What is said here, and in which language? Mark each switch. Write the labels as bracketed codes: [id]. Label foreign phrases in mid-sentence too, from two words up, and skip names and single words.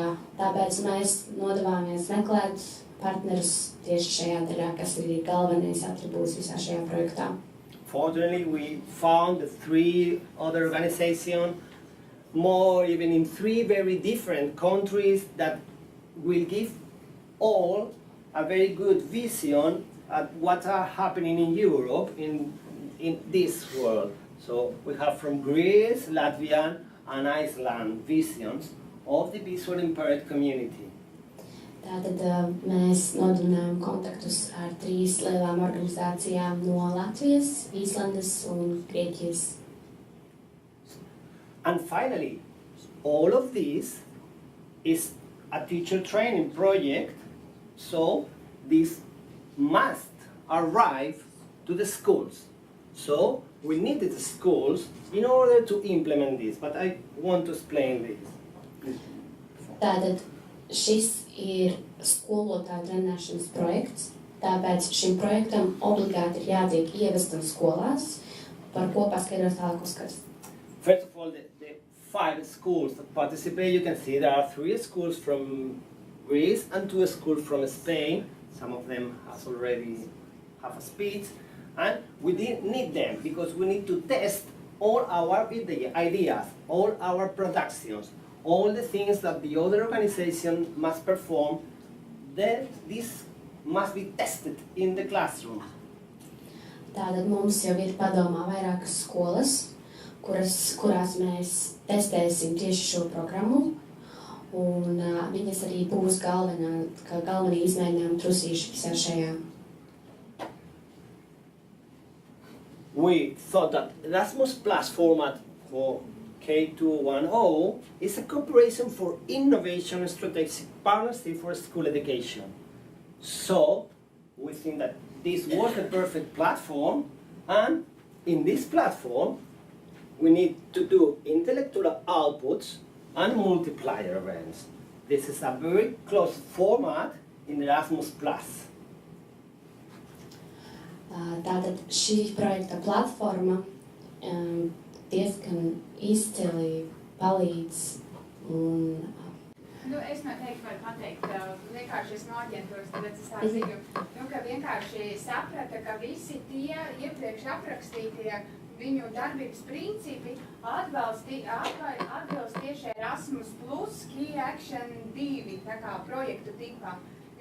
[lv] Tāpēc mēs nodevāmies meklēt partnerus tieši šajā daļā, kas ir galvenais atribūts visā šajā projektā. [en] Fortunately, we found the 3 other organizations, more even in 3 very different countries, that will give all a very good vision at what are happening in Europe, in this world. So we have from Greece, Latvia, and Iceland visions of the visually impaired community. [lv] Tātad mēs nodibinājām kontaktus ar 3 lielām organizācijām no Latvijas, Īslandes un Grieķijas. [en] And finally, all of this is a teacher training project, so this must arrive to the schools. So we needed the schools in order to implement this, but I want to explain this. [lv] Tātad šis ir skolotāju trenēšanas projekts, tāpēc šim projektam obligāti ir jātiek ievestam skolās, par ko paskaidros tālāk Oskars. [en] First of all, the 5 schools that participate, you can see there are 3 schools from Greece and 2 schools from Spain. Some of them has already have a speech, and we didn't need them because we need to test all our ideas, all our productions, all the things that the other organization must perform. Then this must be tested in the classroom. [lv] Tātad mums jau ir padomā vairākas skolas, kurās mēs testēsim tieši šo programmu, un viņas arī būs galvenie izmēģinājumi trusīši visā šajā. [en] We thought that Erasmus Plus format for KA210 is a cooperation for innovation and strategic partnership for school education. So we think that this was the perfect platform, and in this platform we need to do intellectual outputs and multiplier events. This is a very close format in Erasmus Plus. [lv] Tātad šī projekta platforma diezgan izcili palīdz un... Es noteikti varu pateikt, vienkārši es no aģentūras, tāpēc es tā zinu, ka vienkārši saprata, ka visi tie iepriekš aprakstītie viņu darbības principi atbilst tieši Erasmus Plus KA201 tā kā projektu tipam.